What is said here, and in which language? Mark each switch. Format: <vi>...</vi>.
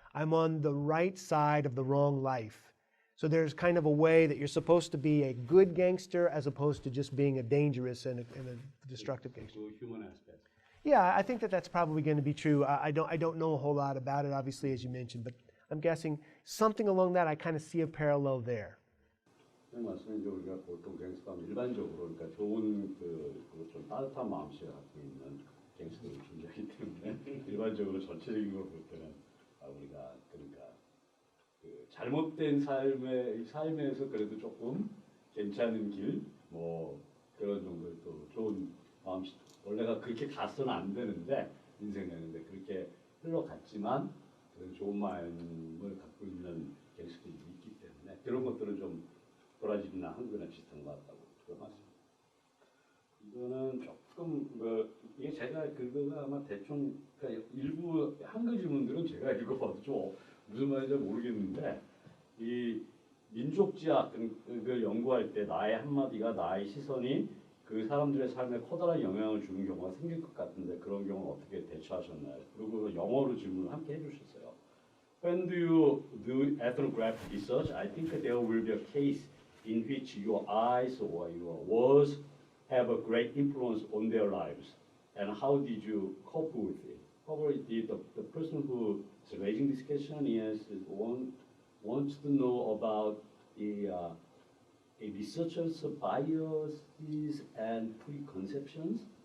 <en>I'm on the right side of the wrong life. So there's kind of a way that you're supposed to be a good gangster as opposed to just being a dangerous and a destructive gangster. Human aspect. Yeah, I think that's probably going to be true. I don't know a whole lot about it, obviously, as you mentioned, but I'm guessing something along that. I kind of see a parallel there.</en> <ko>말씀인 게 우리가 보통 갱스터하면 일반적으로 그러니까 좋은 좀 따뜻한 마음씨를 갖고 있는 갱스터들이 존재하기 때문에 일반적으로 전체적인 걸 볼 때는 우리가 그러니까 그 잘못된 삶에서 그래도 조금 괜찮은 길, 뭐 그런 정도의 또 좋은 마음. 원래가 그렇게 가서는 안 되는데 인생이었는데 그렇게 흘러갔지만 그런 좋은 마음을 갖고 있는 갱스터들이 있기 때문에 그런 것들은 좀 브라질이나 한국이나 비슷한 것 같다고 들어봤습니다. 이거는 조금 이게 제가 그거가 아마 대충 그러니까 일부 한글 질문들은 제가 읽어봐도 좀 무슨 말인지 모르겠는데 이 민족지학 그 연구할 때 나의 한마디가 나의 시선이 그 사람들의 삶에 커다란 영향을 주는 경우가 생길 것 같은데 그런 경우는 어떻게 대처하셨나요? 그리고 영어로 질문을 함께 해주셨어요.</ko> <en>When do you do ethnographic research? I think there will be a case in which your eyes or your words have a great influence on their lives. And how did you cope with it? Probably the person who is raising this question wants to know about the a researcher's biases and preconceptions.</en>